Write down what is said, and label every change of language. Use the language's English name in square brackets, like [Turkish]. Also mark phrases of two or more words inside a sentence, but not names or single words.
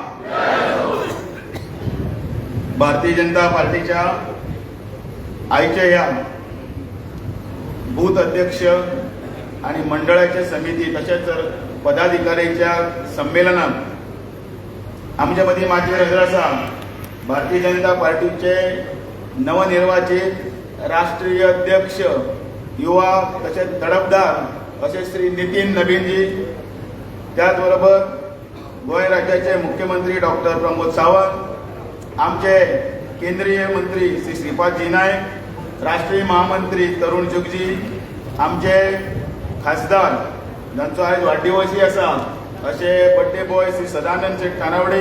[Marathi] भारतीय जनता पार्टीच्या आयच्या या बूथ अध्यक्ष आणि मंडळाच्या समिती तसेच पदाधिकाऱ्यांच्या संमेलनात आमच्या मध्ये माझे हजर आसा भारतीय जनता पार्टीचे नवनिर्वाचित राष्ट्रीय अध्यक्ष युवा तसेच तडफदार असे श्री नितीन नवीनजी. [Konkani] त्याचबरोबर गोंय राज्याचे मुख्यमंत्री डॉक्टर प्रमोद सावंत, आमचे केंद्रीय मंत्री श्री श्रीपादजी नायक, राष्ट्रीय महामंत्री तरुण जुगजी, आमचे खासदार जांचो आयज वाडदिवसय आसा असे [English] birthday boy [Konkani] श्री सदानंद शेठ कानावडे.